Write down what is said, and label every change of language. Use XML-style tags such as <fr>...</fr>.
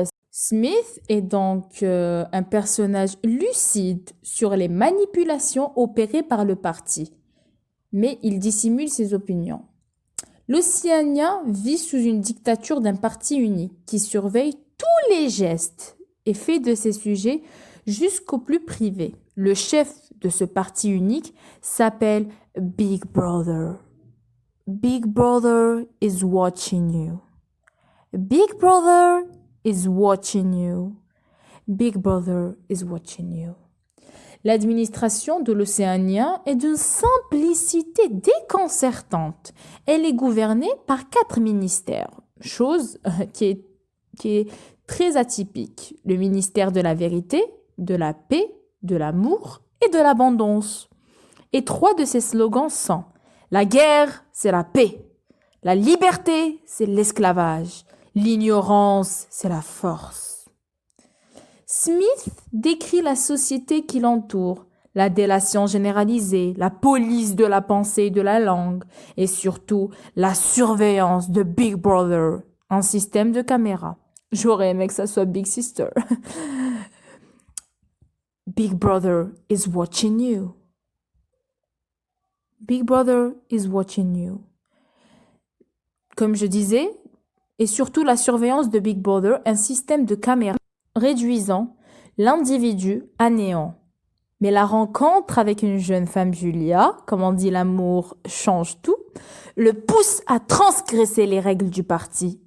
<fr>Smith est donc un personnage lucide sur les manipulations opérées par le parti, mais il dissimule ses opinions. L'Océania vit sous une dictature d'un parti unique qui surveille tous les gestes et fait de ses sujets jusqu'au plus privé. Le chef de ce parti unique s'appelle Big Brother.</fr> <en>Big Brother is watching you. Big Brother is watching you. Big Brother is watching you.</en> <fr>L'administration de l'Océania est d'une simplicité déconcertante. Elle est gouvernée par 4 ministères, chose qui est très atypique. Le ministère de la Vérité, de la Paix, de l'Amour et de l'Abondance. Et 3 de ses slogans sont « La guerre, c'est la paix. La liberté, c'est l'esclavage. L'ignorance, c'est la force. » Smith décrit la société qui l'entoure, la délation généralisée, la police de la pensée et de la langue, et surtout la surveillance de Big Brother, un système de caméra. J'aurais aimé que ça soit Big Sister.</fr> <en>Big Brother is watching you. Big Brother is watching you.</en> <fr>Comme je disais, et surtout la surveillance de Big Brother, un système de caméra réduisant l'individu à néant. Mais la rencontre avec une jeune femme Julia, comme on dit l'amour change tout, le pousse à transgresser les règles du parti.</fr>